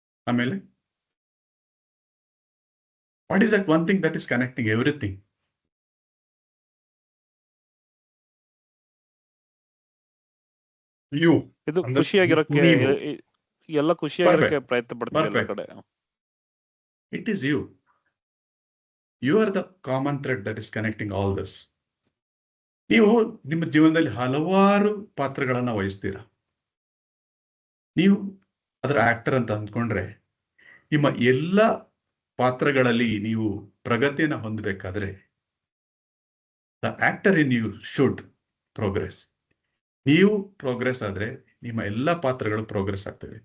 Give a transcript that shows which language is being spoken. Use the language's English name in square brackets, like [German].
[English] ಆಮೇಲೆ what is that one thing that is connecting everything? You. [Kannada] ಇದು ಖುಷಿಯಾಗಿರೋಕೆ, ಎಲ್ಲ ಖುಷಿಯಾಗಿರೋಕೆ ಪ್ರಯತ್ನ ಪಡ್ತೀವಿ ಎಲ್ಲ ಕಡೆ. [English] It is you. You are the common thread that is connecting all this. [Kannada] ನೀವು ನಿಮ್ಮ ಜೀವನದಲ್ಲಿ ಹಲವಾರು ಪಾತ್ರಗಳನ್ನ ವಹಿಸ್ತೀರಾ. ನೀವು ಅದರ ಆಕ್ಟರ್ ಅಂತ ಅಂದ್ಕೊಂಡ್ರೆ, ನಿಮ್ಮ ಎಲ್ಲ ಪಾತ್ರಗಳಲ್ಲಿ ನೀವು ಪ್ರಗತಿಯನ್ನು ಹೊಂದಬೇಕಾದ್ರೆ [English] The actor in you should progress. [Kannada] ನೀವು ಪ್ರೋಗ್ರೆಸ್ ಆದ್ರೆ ನಿಮ್ಮ ಎಲ್ಲ ಪಾತ್ರಗಳು ಪ್ರೋಗ್ರೆಸ್ ಆಗ್ತವೆ.